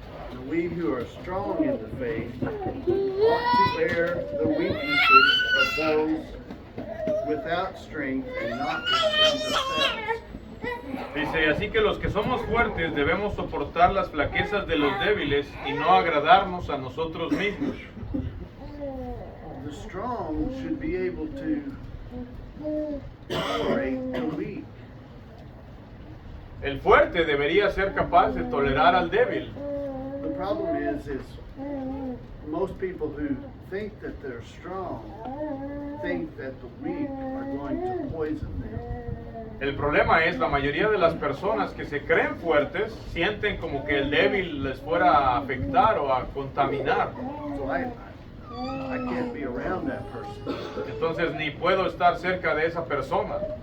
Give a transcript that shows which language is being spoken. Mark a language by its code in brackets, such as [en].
[en] And we who are strong in the faith ought to bear the weaknesses of those without strength and not deceive themselves. [es] Dice, así que los que somos fuertes debemos soportar las flaquezas de los débiles y no agradarnos a nosotros mismos. [en] The strong should be able to tolerate the weak. [es] El fuerte debería ser capaz de tolerar al débil. [en] The problem is most people who think that they're strong think that the weak are going to poison them. [es] El problema es la mayoría de las personas que se creen fuertes sienten como que el débil les fuera a afectar o a contaminar. [en] So I can't be around that person [es] Entonces ni puedo estar cerca de esa persona